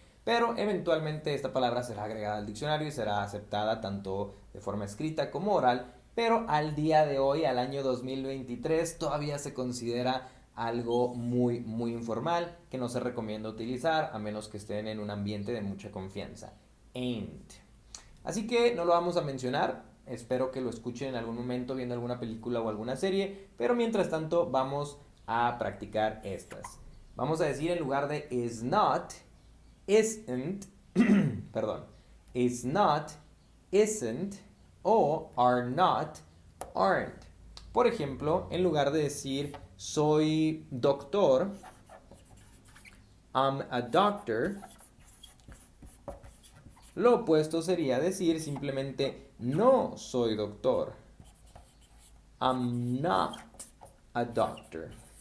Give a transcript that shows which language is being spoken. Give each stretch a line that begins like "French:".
Spanish: Pero eventualmente esta palabra será agregada al diccionario y será aceptada tanto de forma escrita como oral, pero al día de hoy, al año 2023, todavía se considera algo muy, muy informal que no se recomienda utilizar a menos que estén en un ambiente de mucha confianza. Ain't. Así que no lo vamos a mencionar, espero que lo escuchen en algún momento viendo alguna película o alguna serie, pero mientras tanto vamos a practicar estas. Vamos a decir en lugar de is not, isn't, perdón, is not, isn't o are not, aren't. Por ejemplo, en lugar de decir soy doctor,
English: I'm a doctor,
Spanish: lo opuesto sería decir simplemente no soy doctor.
English: I'm not a doctor.